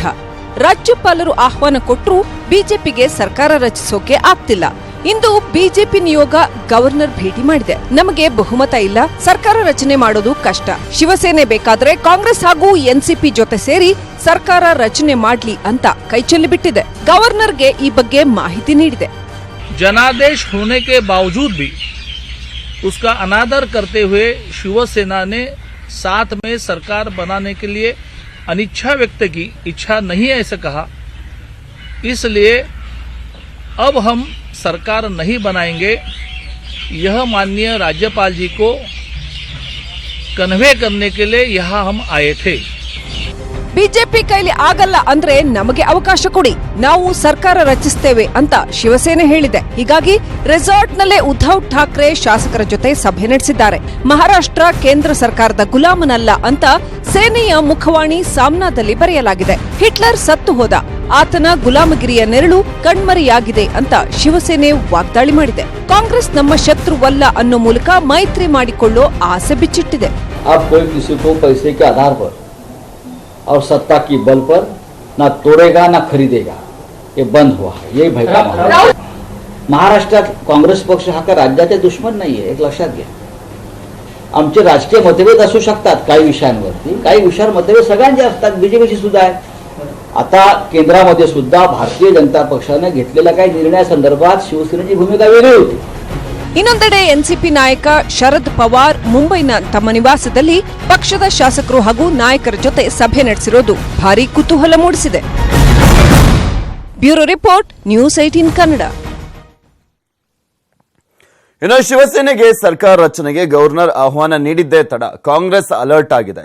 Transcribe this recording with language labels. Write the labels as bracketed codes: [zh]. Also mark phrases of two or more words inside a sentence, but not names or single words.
[kn] ರಾಜ್ಯಪಾಲರು ಆಹ್ವಾನ ಕೊಟ್ಟರೂ ಬಿಜೆಪಿಗೆ ಸರ್ಕಾರ ರಚಿಸೋಕೆ ಆಗ್ತಿಲ್ಲ. ಇಂದು ಬಿಜೆಪಿ ನಿಯೋಗ ಗವರ್ನರ್ ಭೇಟಿ ಮಾಡಿದೆ. ನಮಗೆ ಬಹುಮತ ಇಲ್ಲ, ಸರ್ಕಾರ ರಚನೆ ಮಾಡೋದು ಕಷ್ಟ. ಶಿವಸೇನೆ ಬೇಕಾದ್ರೆ ಕಾಂಗ್ರೆಸ್ ಹಾಗೂ ಎನ್ಸಿಪಿ ಜೊತೆ ಸೇರಿ ಸರ್ಕಾರ ರಚನೆ ಮಾಡ್ಲಿ ಅಂತ ಕೈಚೆಲ್ಲಿ ಬಿಟ್ಟಿದೆ. ಗವರ್ನರ್ಗೆ ಈ ಬಗ್ಗೆ ಮಾಹಿತಿ ನೀಡಿದೆ. [hi] जनादेश होने के बावजूद भी उसका अनादर करते हुए शिवसेना ने साथ में सरकार बनाने के लिए अनिच्छा व्यक्त की, इच्छा नहीं ऐसा कहा। इसलिए अब हम सरकार नहीं बनाएंगे, यह माननीय राज्यपाल जी को कन्वे करने के लिए यहाँ हम आए थे। [kn] ಬಿಜೆಪಿ ಕೈಲಿ ಆಗಲ್ಲ ಅಂದ್ರೆ ನಮಗೆ ಅವಕಾಶ ಕೊಡಿ, ನಾವು ಸರ್ಕಾರ ರಚಿಸ್ತೇವೆ ಅಂತ ಶಿವಸೇನೆ ಹೇಳಿದೆ. ಹೀಗಾಗಿ ರೆಸಾರ್ಟ್ನಲ್ಲೇ ಉದ್ಧವ್ ಠಾಕ್ರೆ ಶಾಸಕರ ಜೊತೆ ಸಭೆ ನಡೆಸಿದ್ದಾರೆ. ಮಹಾರಾಷ್ಟ್ರ ಕೇಂದ್ರ ಸರ್ಕಾರದ ಗುಲಾಮನಲ್ಲ ಅಂತ ಸೇನೆಯ ಮುಖವಾಣಿ ಸಾಮ್ನಾದಲ್ಲಿ ಬರೆಯಲಾಗಿದೆ. ಹಿಟ್ಲರ್ ಸತ್ತು ಹೋದ, ಆತನ ಗುಲಾಮಗಿರಿಯ ನೆರಳು ಕಣ್ಮರೆಯಾಗಿದೆ ಅಂತ ಶಿವಸೇನೆ ವಾಗ್ದಾಳಿ ಮಾಡಿದೆ. ಕಾಂಗ್ರೆಸ್ ನಮ್ಮ ಶತ್ರುವಲ್ಲ ಅನ್ನೋ ಮೂಲಕ ಮೈತ್ರಿ ಮಾಡಿಕೊಳ್ಳೋ ಆಸೆ ಬಿಚ್ಚಿಟ್ಟಿದೆ. [hi] और सत्ता की बल पर ना तोड़ेगा ना खरीदेगा, ये बंद हुआ है. ये भय का माहौल. [mr] महाराष्ट्रात काँग्रेस पक्ष हा का राज्याचे दुश्मन नाहीये, एक लक्षात घ्या. आमचे राजकीय मतभेद असू शकतात काही विषयांवरती, काही विषयावर मतभेद सगळ्यांचे असतात, बीजेपीची सुद्धा आहे. आता केंद्रामध्ये सुद्धा भारतीय जनता पक्षाने घेतलेल्या काही निर्णयासंदर्भात शिवसेनेची भूमिका वेगळी होती. [kn] ಇನ್ನೊಂದೆಡೆ ಎನ್ಸಿಪಿ ನಾಯಕ ಶರದ್ ಪವಾರ್ ಮುಂಬೈನ ತಮ್ಮ ನಿವಾಸದಲ್ಲಿ ಪಕ್ಷದ ಶಾಸಕರು ಹಾಗೂ ನಾಯಕರ ಜೊತೆ ಸಭೆ ನಡೆಸಿರೋದು ಭಾರೀ ಕುತೂಹಲ ಮೂಡಿಸಿದೆ. ಬ್ಯೂರೋ ರಿಪೋರ್ಟ್, ನ್ಯೂಸ್ 18 ಕನ್ನಡ. ಇನ್ನು ಶಿವಸೇನೆಗೆ ಸರ್ಕಾರ ರಚನೆಗೆ ಗವರ್ನರ್ ಆಹ್ವಾನ ನೀಡಿದ್ದೇ ತಡ ಕಾಂಗ್ರೆಸ್ ಅಲರ್ಟ್ ಆಗಿದೆ.